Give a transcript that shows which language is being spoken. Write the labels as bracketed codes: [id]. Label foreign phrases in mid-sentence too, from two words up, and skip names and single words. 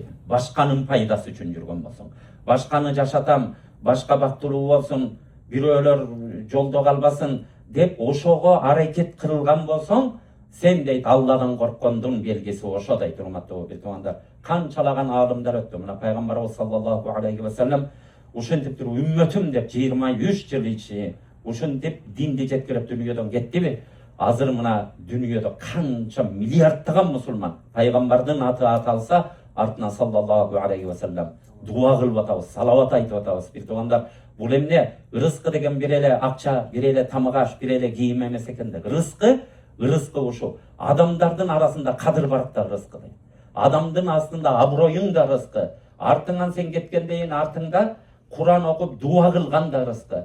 [ky] Башканын пайдасы үчүн жүргөн болсоң, башканы жашатам, башка бактылуу болсун, бирөөлөр жолдо калбасын деп ошого аракет кылган болсоң, сен дейт Алладан корккондун белгиси ошо дейт. Урматтуу бир туугандар, канчалаган аалымдар өттү. Мына пайгамбарыбыз [ar] صلى الله عليه وسلم [ky] ушинтип туруп үммөтүм деп 23 жыл ичи ушинтип динди жеткирип дүйнөдөн кеттиби? Азыр мына дүйнөдө канча миллиарддаган мусулман пайгамбардын аты аталса, артынан [ar] صلى الله عليه وسلم [ky] дуа кылып атабыз, салават айтып атабыз. Бир туугандар, бул эмне? Рызкы деген бир эле акча, бир эле тамак аш, бир эле кийим эмес экен да. Рызкы ушу. Адамдардын арасында кадыр бар да рызкы. Адамдын астында аброюң да рызкы. Артыңан сен кеткенден артыңда Куран окуп дуа кылган да рызкы.